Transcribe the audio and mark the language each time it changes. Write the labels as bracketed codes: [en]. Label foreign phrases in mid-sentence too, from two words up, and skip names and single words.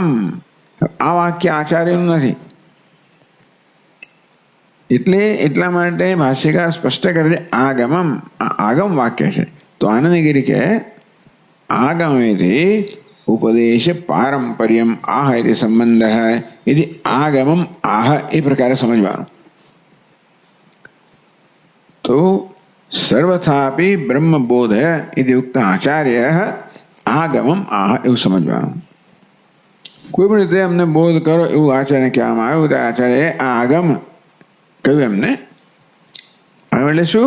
[gu] આ વાક્ય આચાર્યનું નથી. એટલે એટલા માટે ભાષ્યકાર સ્પષ્ટ કરે છે આગમમ. આ આગમ વાક્ય છે. તો આનંદગીરી કે આગમેથી [sa] ઉપદેશ પારંપર્યમ આહ [gu] એ સંબંધ હૈ. [sa] यदि आगमम आह [gu] એ પ્રકારે સમજવાનું. તો [sa] સર્વથાપી બ્રહ્મબોધ ઇતિ ઉક્ત આચાર્ય આગમમ આહ [gu] એવું સમજવાનું. કોઈ પણ રીતે અમને બોધ કરો એવું આચાર્ય કહેવામાં આવ્યું. આચાર્ય આ આગમ કહ્યું એમને. એટલે શું?